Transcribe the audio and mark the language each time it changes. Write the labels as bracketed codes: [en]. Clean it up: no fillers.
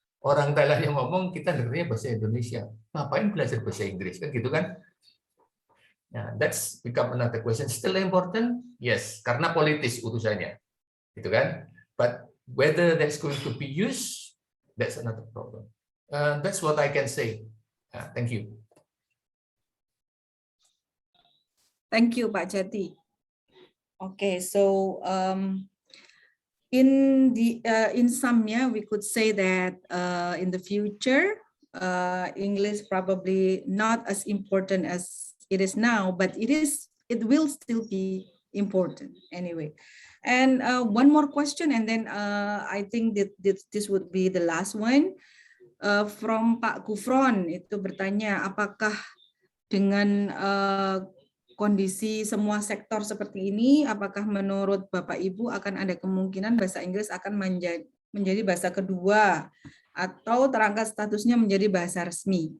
[id] Orang Thailand yang ngomong, kita dengarnya bahasa Indonesia. Ngapain belajar bahasa Inggris? Kan gitu kan? [en] Nah, that's become another question. Still important? Yes, [id] karena politis urusannya, gitu kan? [en] But whether that's going to be used, that's another problem. That's what I can say. Thank you. Thank you, Pak Jati. Okay, so in sum, yeah, we could say that in the future, English probably not as important as it is now, but it will still be important anyway. And one more question, and then I think that this would be the last one from Pak Gufron. [id] Itu bertanya, apakah dengan kondisi semua sektor seperti ini, apakah menurut Bapak Ibu akan ada kemungkinan bahasa Inggris akan menjadi bahasa kedua atau terangkat statusnya menjadi bahasa resmi?